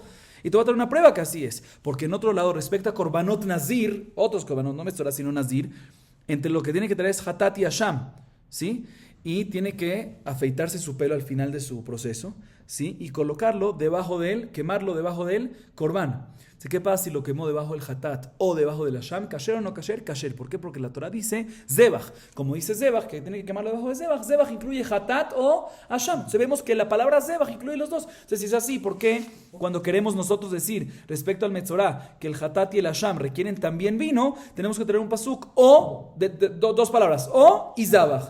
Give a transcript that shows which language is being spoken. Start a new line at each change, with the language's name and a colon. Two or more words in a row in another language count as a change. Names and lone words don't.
Spanish: Y te voy a traer una prueba que así es. Porque en otro lado, respecto a
Hebrew: קרבנות נזיר,
Spanish: otros korbanot, no Metzorah, sino nazir, entre lo que tiene que traer es Hatat y Asham, ¿sí? Y tiene que afeitarse su pelo al final de su proceso, ¿sí? Y colocarlo debajo de él, quemarlo debajo del corbán. ¿Qué pasa si lo quemó debajo del hatat o debajo del asham? ¿Kasher o no kasher? Kasher. ¿Por qué? Porque la Torah dice zebach. Como dice zebach, que tiene que quemarlo debajo de zebach, zebach incluye hatat o asham. Sabemos que la palabra zebach incluye los dos. Entonces, si es así, ¿por qué cuando queremos nosotros decir respecto al metzorah que el hatat y el asham requieren también vino, tenemos que tener un pasuk o, dos palabras, o y zabach?